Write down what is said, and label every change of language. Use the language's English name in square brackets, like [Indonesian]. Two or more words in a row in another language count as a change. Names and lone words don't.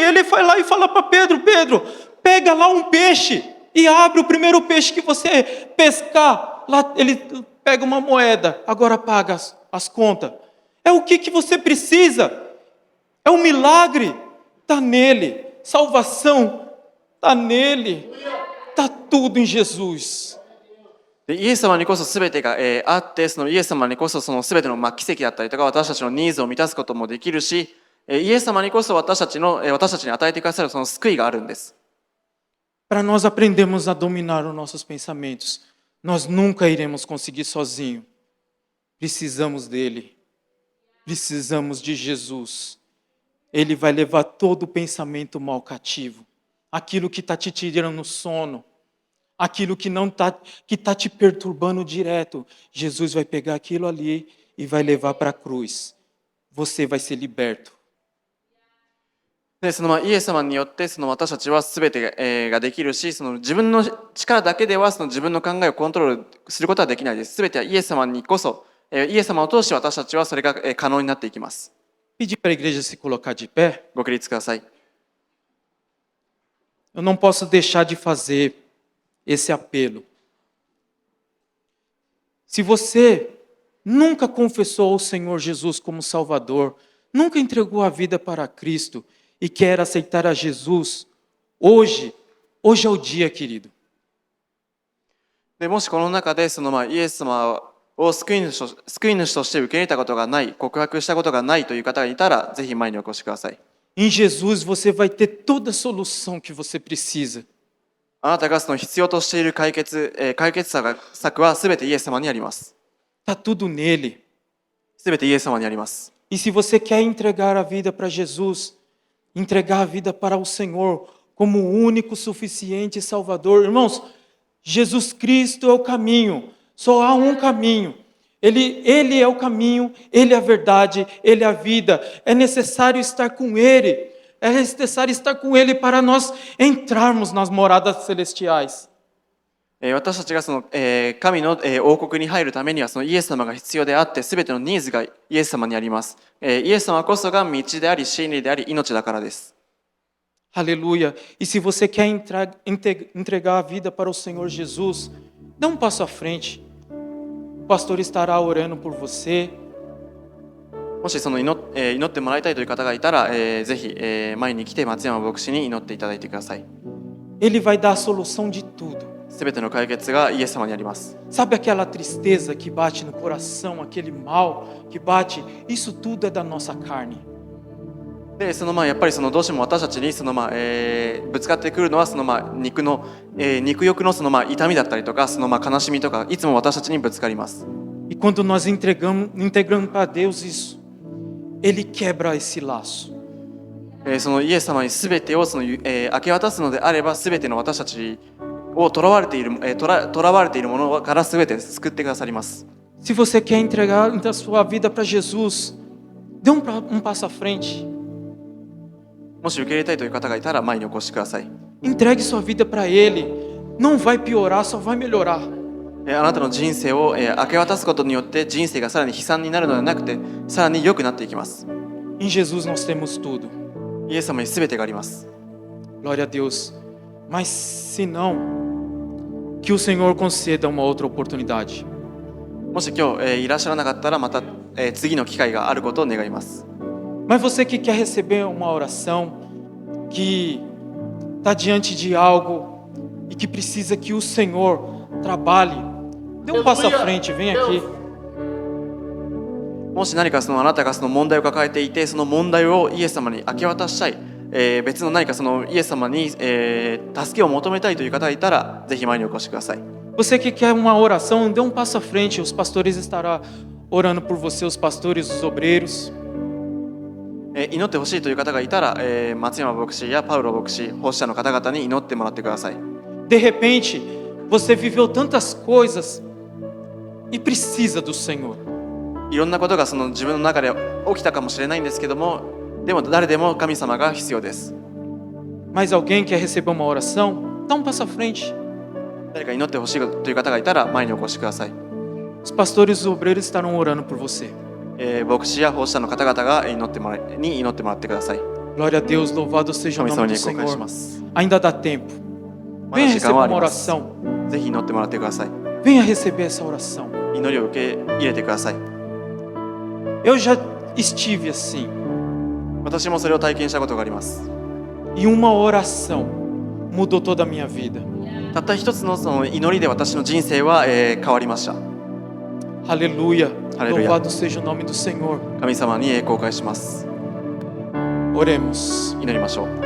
[Portuguese] Ele vai lá e fala para Pedro: Pedro, pega lá um peixe e abre o primeiro peixe que você pescar. Lá ele pega uma moeda, agora paga as contas. É o que você precisa. É um milagre. Está nele, salvação está nele, está tudo em Jesus. [Japanese] でイエス様にこそ全てが、あって、イエス様にこそ全ての奇跡だったりとか私たちのニーズを満たすこともできるし、イエス様にこそ私たちに与えてくださるその救いがあるんです。 [Portuguese] Para nós aprendermos a dominar os nossos pensamentos, nós nunca iremos conseguir sozinho. Precisamos dele, precisamos de Jesus. Ele vai levar todo o pensamento mal cativo. Aquilo que está te tirando sono. Aquilo que não que está te perturbando direto. Jesus vai pegar aquilo ali e vai levar para a cruz. Você vai ser liberto. [Japanese] でイエス様によって私たちは全てができるし、自分の力だけでは自分の考えをコントロールすることはできないです。全てはイエス様にこそ、イエス様を通して私たちはそれが可能になっていきます。 [Portuguese] Pedir para a igreja se colocar de pé. [Japanese] ご起立ください。 [Portuguese] Eu não posso deixar de fazer esse apelo. Se você nunca confessou o Senhor Jesus como Salvador, nunca entregou a vida para Cristo e quer aceitar a Jesus, hoje é o dia, querido. [Japanese] でもしこの中でイエス様を救い主として受け入れたことがない、告白したことがないという方がいたら、ぜひ前にお越しください。 [Portuguese] Em Jesus você vai ter toda a solução que você precisa. [Japanese] あなたが必要としている解決策はすべてイエス様にあります。 [Portuguese] Tá tudo nele. [Japanese] すべてイエス様にあります。 [Portuguese] E se você quer entregar a vida para Jesus, entregar a vida para o Senhor como o único, suficiente Salvador, irmãos, Jesus Cristo é o caminho. Só há um caminho. Ele é o caminho, Ele é a verdade, Ele é a vida. É necessário estar com Ele. É necessário estar com Ele para nós entrarmos nas moradas celestiais. [Japanese] 私たちが神の王国に入るためにはイエス様が必要であって、すべてのニーズがイエス様にあります。イエス様こそが道であり、真理であり、命だからです。 [Portuguese] Aleluia. E se você quer entregar a vida para o Senhor Jesus, dê um passo à frente. O pastor estará orando por você. [Japanese] もし祈ってもらいたいという方がいたら、ぜひ、前に来て松山牧師に祈っていただいてください。 [Portuguese] Ele vai dar a solução de tudo. [Japanese] すべての解決がイエス様にあります。 [Portuguese] Sabe aquela tristeza que bate no coração, aquele mal que bate? Isso tudo é da nossa carne. [Japanese] でやっぱりどうしても私たちにぶつかってくるのは肉欲の痛みだったりとか悲しみとかいつも私たちにぶつかります。 [Portuguese] E quando nós entregamos para Deus isso, Ele quebra esse laço. [Japanese] イエス様にすべてを明け渡すのであれば、すべての私たちを囚われているものからすべて救ってくださります。 [Portuguese] Se você quer entregar a sua vida para Jesus, dê um passo à frente. [Japanese] もし受け入れたいという方がいたら前にお越しください。 [Portuguese] Entregue sua vida para Ele. Não vai piorar, só vai melhorar. [Japanese] あなたの人生を明け渡すことによって人生がさらに悲惨になるのではなくて、さらに良くなっていきます。 [Portuguese] Em Jesus nós temos tudo. [Japanese] イエス様にすべてがあります。 [Portuguese] Glória a Deus. Mas se não, que o Senhor conceda uma outra oportunidade. [Japanese] もし今日、いらっしゃらなかったらまた、次の機会があることを願います。 [Portuguese] Mas você que quer receber uma oração, que está diante de algo e que precisa que o Senhor trabalhe, dê um passo à frente, vem aqui. [Japanese] もし何かあなたがその問題を抱えていて、その問題をイエス様に明け渡したい、別の何かそのイエス様に、助けを求めたいという方がいたら、ぜひ前にお越しください。 [Portuguese] Você que quer uma oração, dê um passo à frente, os pastores estarão orando por você, os pastores, os obreiros. [Japanese] 祈ってほしいという方がいたら、松山牧師やパウロ牧師、奉仕者の方々に祈ってもらってください。 [Portuguese] De repente, você viveu tantas coisas e precisa do Senhor. [Japanese] いろんなことがその自分の中で起きたかもしれないんですけども、でも誰でも神様が必要です。 [Portuguese] Mas alguém quer receber uma oração? Dá um passo à frente. [Japanese] 誰か祈ってほしいという方がいたら前にお越しください。 [Portuguese] Os pastores e os obreiros estarão orando por você. [Japanese] 牧師や奉仕者の方々が祈ってもらってください。 [Portuguese] Glória a Deus, louvado seja o [Japanese] 神様 [Portuguese] nome [Japanese] に [Portuguese] do [Japanese] 公開し [Portuguese] Senhor. [Japanese] ます。 [Portuguese] Ainda dá tempo. [Japanese] まだ [Portuguese] Venha [Japanese] 時 [Portuguese] receber [Japanese] 間はあ [Portuguese] uma [Japanese] ります。 [Portuguese] oração. [Japanese] ぜひ祈ってもらってください。 [Portuguese] Venha receber essa oração. [Japanese] 祈りを受け入れてください。 [Portuguese] Eu já estive assim. [Japanese] 私もそれを体験したことがあります。 [Portuguese] E uma oração mudou toda a minha vida. [Japanese] たった一つのその祈りで私の人生は、変わりました。 [Portuguese] Aleluia. Aleluia. Louvado seja o nome do Senhor. [Japanese] 神様に公開します。 [Portuguese] Oremos. [Japanese] 祈りましょう。